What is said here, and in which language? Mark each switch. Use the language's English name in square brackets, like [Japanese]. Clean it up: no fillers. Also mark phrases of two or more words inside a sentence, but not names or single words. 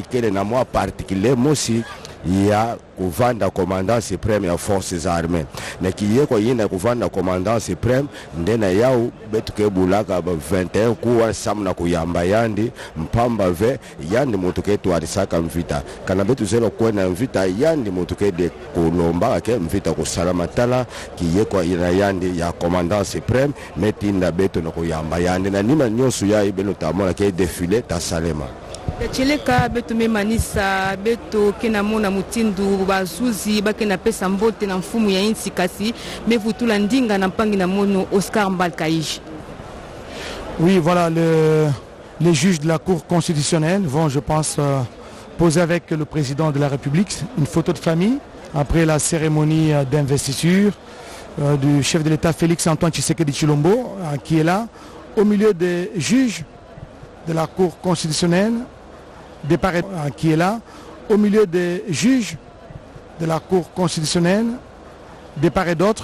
[Kituba (Democratic Republic of Congo)] kele na mwa particulier mosi ya kuvanda [French] commandant supreme [Kituba (Democratic Republic of Congo)] ya [French] forces armées [Kituba (Democratic Republic of Congo)] na kiye kwa yina kuvanda [French] commandant supreme [Kituba (Democratic Republic of Congo)] ndena yao betu kebulaka 21 kuwa samna kuyamba yandi mpamba ve yandi mutuketu arisaka mvita kana betu zelo kwena mvita yandi mutukede kulomba ke mvita kusalama tala kiye kwa ina yandi ya [French] commandant supreme [Kituba (Democratic Republic of Congo)] metinda betu na kuyamba yandi na nima nyosu ya ibeno tamona ke défilé ta salema ya cheleka beto memanisa beto kena mona mutindu bazuzi bakena pesa mbote na mfumu ya insi kasi mevutula ndinga na mpangi na mono Oscar Mbalkaiji. [French] Oui, voilà Les juges de la Cour constitutionnelle vont, je pense, poser avec le président de la République une photo de famille après la cérémonie d'investiture du chef de l'État Félix-Antoine Tshisekedi Tshilombo, qui est là, au milieu des juges de la Cour constitutionnelle, qui est là, au milieu des juges de la Cour constitutionnelle, de part et d'autre.